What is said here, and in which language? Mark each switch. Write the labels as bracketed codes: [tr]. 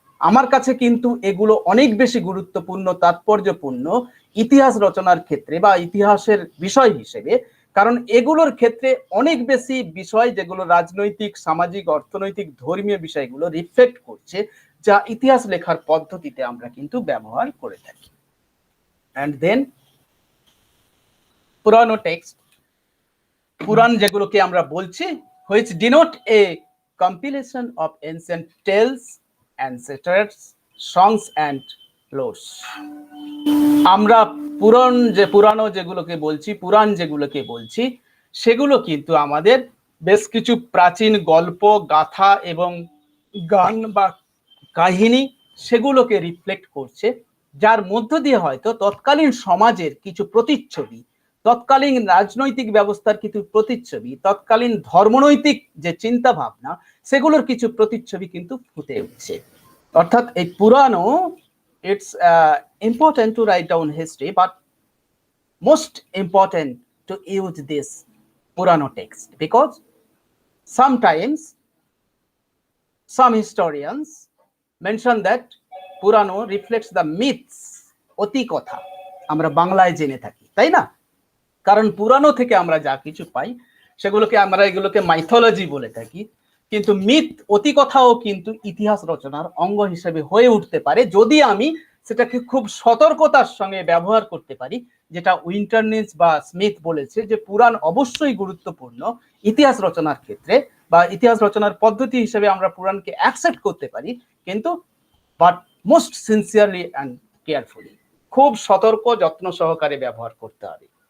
[bn] আমার কাছে কিন্তু এগুলো অনেক বেশি গুরুত্বপূর্ণ, তাৎপর্যপূর্ণ ইতিহাস রচনার ক্ষেত্রে বা ইতিহাসের বিষয় হিসেবে, কারণ এগুলোর ক্ষেত্রে অনেক বেশি বিষয় যেগুলো রাজনৈতিক, সামাজিক, অর্থনৈতিক, ধর্মীয় বিষয়গুলো রিফ্লেক্ট করছে, যা ইতিহাস লেখার পদ্ধতিতে আমরা কিন্তু ব্যবহার করে থাকি। [en] and then পুরানো text, [bn] পুরাণ যেগুলোকে আমরা বলছি, [en] which denote a compilation of ancient tales, ancestors, songs and lores. [bn] আমরা পুরানো যেগুলোকে বলছি, পুরাণ যেগুলোকে বলছি, সেগুলো কিন্তু আমাদের বেশ কিছু প্রাচীন গল্প, গাথা এবং গান বা কাহিনী, সেগুলোকে রিফ্লেক্ট করছে, যার মধ্য দিয়ে হয়তো তৎকালীন সমাজের কিছু প্রতিচ্ছবি, তৎকালীন রাজনৈতিক ব্যবস্থার কিছু প্রতিচ্ছবি, তৎকালীন ধর্মনৈতিক যে চিন্তা ভাবনা, সেগুলোর কিছু প্রতিচ্ছবি কিন্তু ফুটে উঠছে। অর্থাৎ এই পুরানো, [en] it's important to write down history, but most important to use this Purano text, because sometimes some historians mention that Purano reflects the myths, [bn] অতি কথা আমরা বাংলায় জেনে থাকি, তাই না? কারণ পুরানো থেকে আমরা যা কিছু পাই সেগুলোকে আমরা এগুলোকে মাইথোলজি বলে থাকি, কিন্তু মিথ, অতি কথাও কিন্তু ইতিহাস রচনার অঙ্গ হিসেবে হয়ে উঠতে পারে, যদি আমি সেটাকে খুব সতর্কতার সঙ্গে ব্যবহার করতে পারি। যেটা উইন্টারনিস বা স্মিথ বলেছে যে পুরাণ অবশ্যই গুরুত্বপূর্ণ ইতিহাস রচনার ক্ষেত্রে, বা ইতিহাস রচনার পদ্ধতি হিসেবে আমরা পুরাণকে অ্যাকসেপ্ট করতে পারি, কিন্তু [en] but most sincerely and carefully, [bn] খুব সতর্ক, যত্ন সহকারে ব্যবহার করতে হবে।